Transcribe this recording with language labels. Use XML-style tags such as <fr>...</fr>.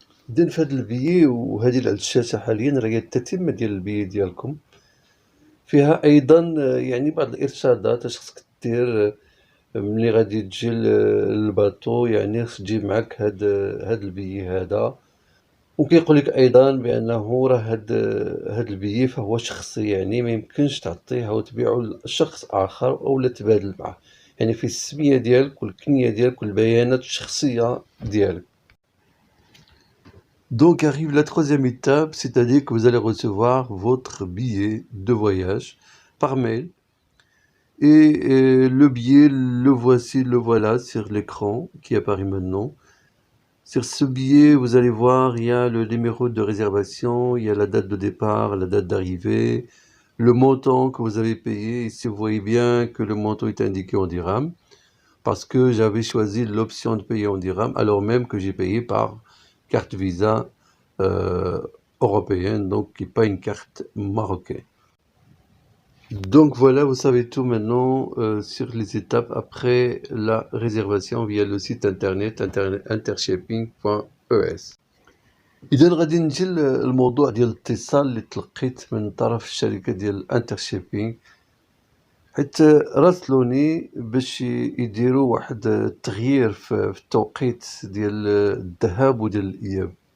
<ar>إذن فهاد البيي وهادي على الشاشة حاليا راه هي التتمة ديال البيي ديالكم، فيها أيضا يعني بعض الإرشادات اش خصك دير ملي غادي تجي للباطو، يعني خصك تجيب معاك هاد البيي هذا، وكيقولك أيضا بأنه راه هاد البيي فهو شخصي، يعني ميمكنش تعطيه أو تبيعو لشخص آخر أولا تبادل معاه، يعني فيه السمية ديالك والكنية ديالك والبيانات الشخصية ديالك.</ar> <fr>Donc arrive la troisième étape, c'est-à-dire que vous allez recevoir votre billet de voyage par mail. Et le billet, le voilà sur l'écran qui apparaît maintenant. Sur ce billet, vous allez voir, il y a le numéro de réservation, il y a la date de départ, la date d'arrivée, le montant que vous avez payé. Ici, vous voyez bien que le montant est indiqué en dirhams, parce que j'avais choisi l'option de payer en dirhams, alors même que j'ai payé par carte Visa européenne, donc qui n'est pas une carte marocaine. Donc voilà, vous savez tout maintenant sur les étapes après la réservation via le site internet intershipping.es.</fr> <ar>إذا غادي نجي للموضوع ديال الاتصال اللي تلقيت من طرف الشركة ديال انترشيبينغ، حيت راسلوني باش يديروا واحد التغيير في التوقيت ديال الذهاب وديال الإياب.</ar>